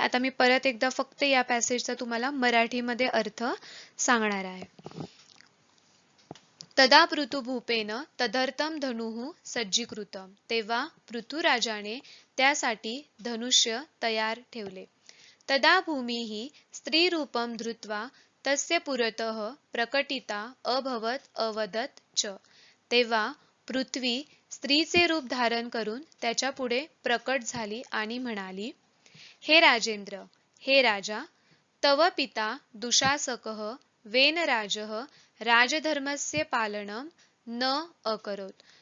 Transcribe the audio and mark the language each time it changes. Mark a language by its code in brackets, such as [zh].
[mr] आता मी परत एकदा फक्त या पॅसेजचा तुम्हाला मराठीमध्ये अर्थ सांगणार आहे. [sa] तदा पृथुभूपेन तदर्थम धनुः सज्जीकृतम. [mr] तेव्हा पृथुराजाने त्यासाठी धनुष्य तयार ठेवले. [sa] तदा भूमिः स्त्रीरूपं धृत्वा तस्य पुरतः प्रकटिता अभवत अवदत च. [mr] तेव्हा पृथ्वी स्त्रीचे रूप धारण करून त्याच्या पुढे प्रकट झाली आणि म्हणाली, [sa] हे राजेंद्र, [mr] हे राजा, [sa] तव पिता दुशासकः वेनराजः राजधर्मस्य पालनं न अकरोत.